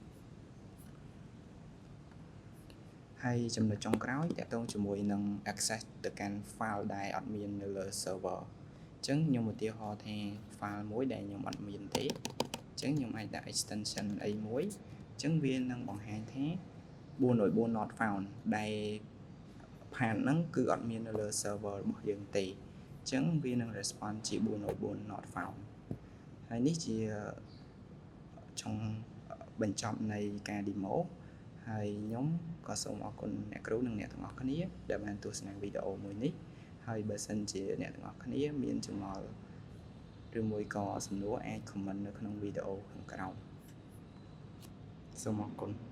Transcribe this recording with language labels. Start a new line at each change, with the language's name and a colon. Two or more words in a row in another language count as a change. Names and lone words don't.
Khmer: ហើយចំណុចចុងក្រោយតាក់ទងជាមួយនឹង access ទៅកាន់ file ដែលអត់មាននៅលើ server អញ្ចឹងខ្ញុំឧទាហរណ៍ថា file មួយដែល ខ្ញុំអត់មានទេអញ្ចឹងខ្ញុំអាចដាក់ extension អីមួយអញ្ចឹងវានឹងបង្ហាញថា404
English: not found
Khmer: ដែល path ហ្នឹងគឺអត់មាននៅលើ server របស់យើងទេអញ្ចឹងវានឹង respond ជា404
English: not found
Khmer: ហើយនេះជាចុងបញ្ចប់នៃការ demo ហើយខ្ញុំក៏សូមអរគុណអ្នកគ្រូនិងអ្នកទាំងអស់គ្នាដែលបានទស្សនាវីដេអូមួយនេះហើយបើសិនជាអ្នកទាំងអស់គ្នាមានចម្ងល់ឬមួយក៏សំណួរអាច comment នៅក្នុងវីដេអូខាងក្រោមសូមអរគុណ